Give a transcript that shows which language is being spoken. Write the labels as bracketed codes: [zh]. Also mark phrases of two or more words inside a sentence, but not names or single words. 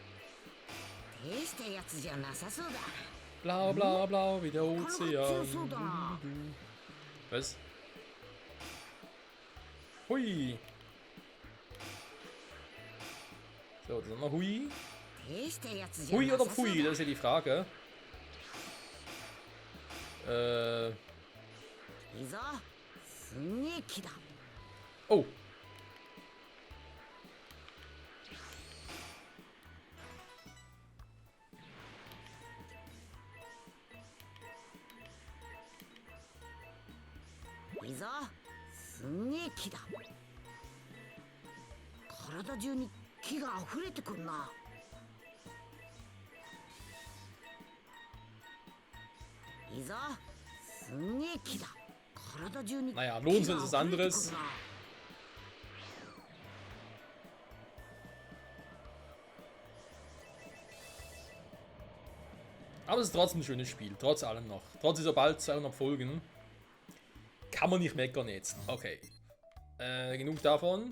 [de] Blau, blau, blau, wie der Ozean. Was? Hui. So, dann noch Hui. Hui oder Pfui, das ist ja die Frage. [ja] いいぞ。すんげえ木だ。 Oh. いいぞ。すんげえ木だ。体中に木が溢れてくんな。いいぞ。すんげえ木だ。体中に木が [de] Naja, [ja] 溢れて [de] Lohnenswert [ja] く [de] ist [ja] ん [de] anderes. [ja] な。 [de] Aber es ist trotzdem ein schönes Spiel, trotz allem noch. Trotz dieser bald 200 Folgen. Kann man nicht meckern jetzt. Okay. Genug davon.